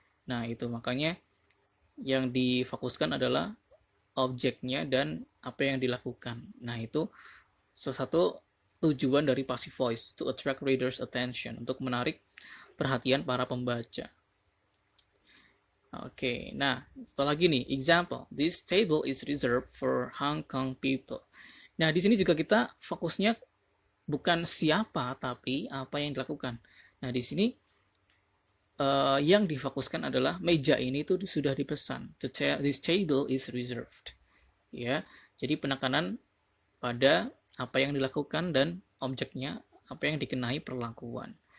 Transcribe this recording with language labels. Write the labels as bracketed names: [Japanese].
[Indonesian] Nah, itu makanya yang difokuskan adalah objeknya dan apa yang dilakukan. Nah, itu salah satu tujuan dari passive voice, [English] to attract readers attention, [Indonesian] untuk menarik perhatian para pembaca. Oke, nah, satu lagi nih, example. [English] This table is reserved for Hong Kong people. [Indonesian] Nah, di sini juga kita fokusnya bukan siapa, tapi apa yang dilakukan. Nah, di sini yang difokuskan adalah meja ini tuh sudah dipesan. [English] This table is reserved. [Indonesian] Ya, jadi penekanan pada apa yang dilakukan dan objeknya, apa yang dikenai perlakuan.